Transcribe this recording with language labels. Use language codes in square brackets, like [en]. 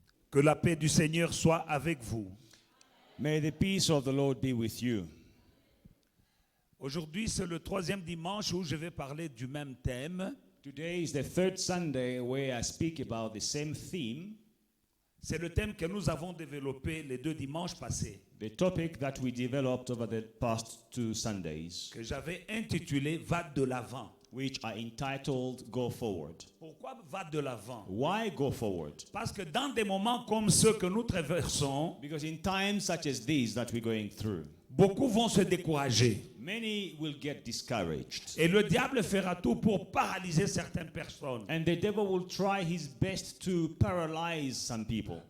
[fr] Que la paix du Seigneur soit avec vous. [en] May the peace of the Lord be with you. [fr] Aujourd'hui, c'est le troisième dimanche où je vais parler du même thème. [en] Today is the third Sunday where I speak about the same theme, [fr] C'est le thème que nous avons développé les deux dimanches passés, [en] the topic that we developed over the past 2 Sundays, [fr] que j'avais intitulé « Va de l'avant [en] which are entitled Go Forward. ». [fr] Pourquoi « Va de l'avant » [en] Why go forward? [fr] Parce que dans des moments comme ceux que nous traversons, [en] Because in times such as these that we're going through, [fr] beaucoup vont se décourager. [en] many will get discouraged. [fr] Et le diable fera tout pour paralyser certaines personnes [en] And the devil will try his best to paralyze some people